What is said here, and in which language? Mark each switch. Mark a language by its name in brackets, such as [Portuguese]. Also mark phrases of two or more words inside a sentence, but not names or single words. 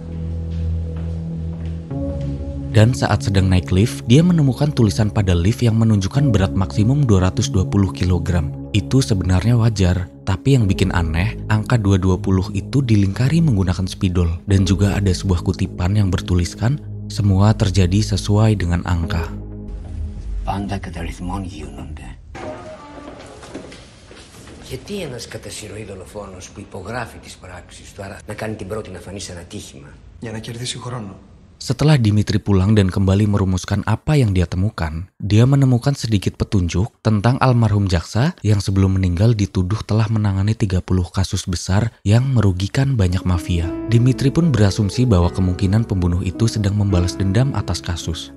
[Indonesian] Dan saat sedang naik lift, dia menemukan tulisan pada lift yang menunjukkan berat maksimum 220 kg. Itu sebenarnya wajar. Tapi yang bikin aneh, angka 220 itu dilingkari menggunakan spidol. Dan juga ada sebuah kutipan yang bertuliskan, semua terjadi sesuai dengan angka. [Greek] Πάντα κατά αριθμών γίνονται. Γιατί ένας κατά συρροή δολοφόνος που υπογράφει τις πράξεις του, άρα να κάνει την πρώτη να φανεί σαν ατύχημα? Για να κερδίσει χρόνο. [Indonesian] Setelah Dimitri pulang dan kembali merumuskan apa yang dia temukan, dia menemukan sedikit petunjuk tentang almarhum jaksa yang sebelum meninggal dituduh telah menangani 30 kasus besar yang merugikan banyak mafia. Dimitri pun berasumsi bahwa kemungkinan pembunuh itu sedang membalas dendam atas kasus.